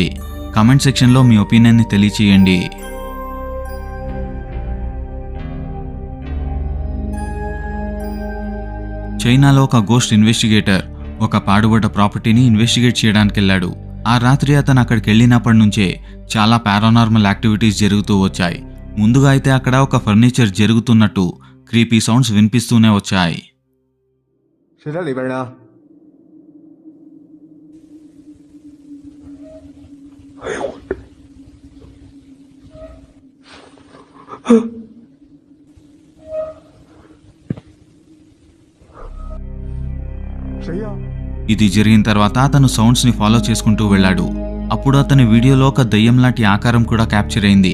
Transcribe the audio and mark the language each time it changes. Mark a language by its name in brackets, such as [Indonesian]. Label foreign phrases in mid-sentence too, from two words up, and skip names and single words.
[English] comment section [Telugu] మీ ఒపీనియన్ని తెలియచేయండి. చైనాలో ఒక [English] ghost investigator [Telugu] ఒక పాడుబడ్డ ప్రాపర్టీని ఇన్వెస్టిగేట్ చేయడానికి వెళ్ళాడు. ఆ రాత్రి అతను అక్కడికి వెళ్ళినప్పటి నుంచే చాలా [English] paranormal activities [Telugu] జరుగుతూ వచ్చాయి. ముందుగా అయితే అక్కడ ఒక ఫర్నిచర్ జరుగుతున్నట్టు [English] creepy sounds [Telugu] వినిపిస్తూనే వచ్చాయి. [Chinese] 谁在里边呢？ 谁呀？ [Telugu] ఇది జరిగిన తర్వాత అతను సౌండ్స్ ని ఫాలో చేసుకుంటూ వెళ్ళాడు. అప్పుడు అతని వీడియోలో ఒక దయ్యం లాంటి ఆకారం కూడా క్యాప్చర్ అయింది.